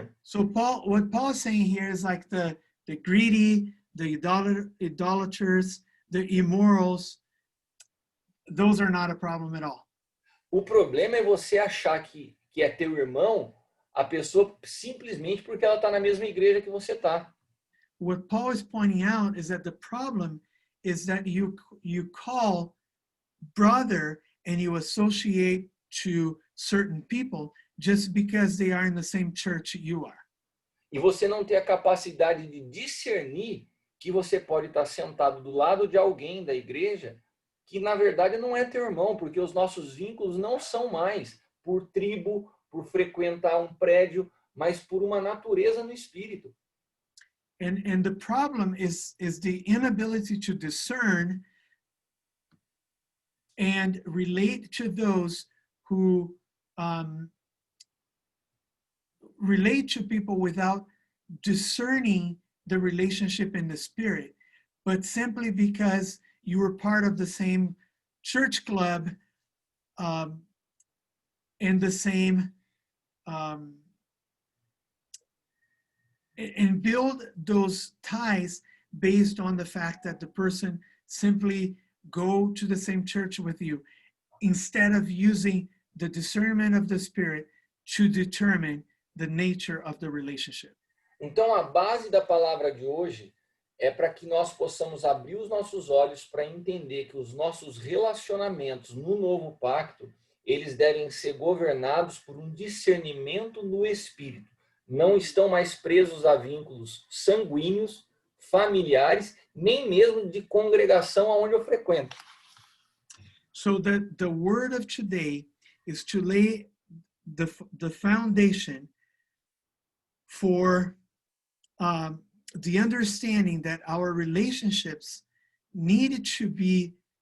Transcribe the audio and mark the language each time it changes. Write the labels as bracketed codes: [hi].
[en] So what Paul is saying here is like the greedy, the idolaters, the immorals, those are not a problem at all. [pt] O problema é você achar que é teu irmão, a pessoa simplesmente porque ela está na mesma igreja que você está. [en] What Paul is pointing out is that the problem is that you call brother and you associate to certain people just because they are in the same church you are. [pt] E você não tem a capacidade de discernir que você pode estar sentado do lado de alguém da igreja que na verdade não é teu irmão, porque os nossos vínculos não são mais por tribo, por frequentar um prédio, mas por uma natureza no espírito. [en] And the problem is the inability to discern and relate to those who relate to people without discerning the relationship in the spirit, but simply because you were part of the same church club and the same and build those ties based on the fact that the person simply go to the same church with you, instead of using the discernment of the Spirit to determine the nature of the relationship. [pt] Então, a base da palavra de hoje é para que nós possamos abrir os nossos olhos para entender que os nossos relacionamentos no novo pacto, eles devem ser governados por um discernimento no Espírito. Não estão mais presos a vínculos sanguíneos, familiares, nem mesmo de congregação aonde eu frequento. [en] So the word of today is to lay the foundation for the understanding that our relationships needed to be